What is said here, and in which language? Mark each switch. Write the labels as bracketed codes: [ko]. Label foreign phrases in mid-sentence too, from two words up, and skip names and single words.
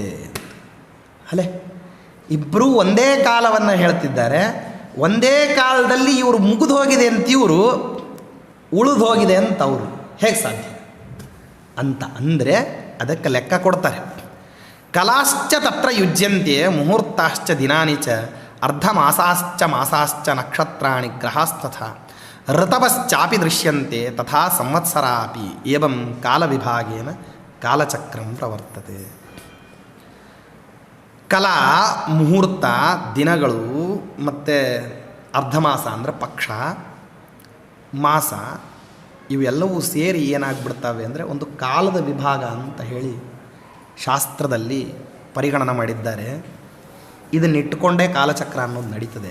[kn] ಅಲ್ಲೇ ಇಬ್ಬರೂ ಒಂದೇ ಕಾಲವನ್ನು ಹೇಳ್ತಿದ್ದಾರೆ. ಒಂದೇ ಕಾಲದಲ್ಲಿ ಇವರು ಮುಗಿದು ಹೋಗಿದೆ ಅಂತ ಇವರು, ಉಳಿದು ಹೋಗಿದೆ ಅಂತ ಅವರು, ಹೇಗೆ ಸಾಧ್ಯ ಅಂತ ಅಂದರೆ ಅದಕ್ಕೆ ಲೆಕ್ಕ ಕೊಡ್ತಾರೆ. [sa] ಕಲಾಶ್ಚ ತತ್ರ ಯುಜ್ಯಂತೆ ಮುಹೂರ್ತಾಶ್ಚ ದಿನಾನಿ ಚ ಅರ್ಧಮಾಸಾಶ್ಚ ಮಾಸಾಶ್ಚ ನಕ್ಷತ್ರಾಣಿ ಗ್ರಹಾಸ್ತಥ ಋತವಶ್ಚಾಪಿ ದೃಶ್ಯಂತೆ ತಥಾ ಸಂವತ್ಸರಾಪಿ ಏವಂ ಕಾಲವಿಭಾಗೇನ ಕಾಲಚಕ್ರಂ ಪ್ರವರ್ತತೆ. [kn] ಕಲಾ, ಮುಹೂರ್ತ, ದಿನಗಳು ಮತ್ತು ಅರ್ಧಮಾಸ ಅಂದರೆ ಪಕ್ಷ, ಮಾಸ, ಇವೆಲ್ಲವೂ ಸೇರಿ ಏನಾಗ್ಬಿಡ್ತವೆ ಅಂದರೆ ಒಂದು ಕಾಲದ ವಿಭಾಗ ಅಂತ ಹೇಳಿ ಶಾಸ್ತ್ರದಲ್ಲಿ ಪರಿಗಣನೆ ಮಾಡಿದ್ದಾರೆ. ಇದನ್ನಿಟ್ಟುಕೊಂಡೇ ಕಾಲಚಕ್ರ ಅನ್ನೋದು ನಡೀತದೆ.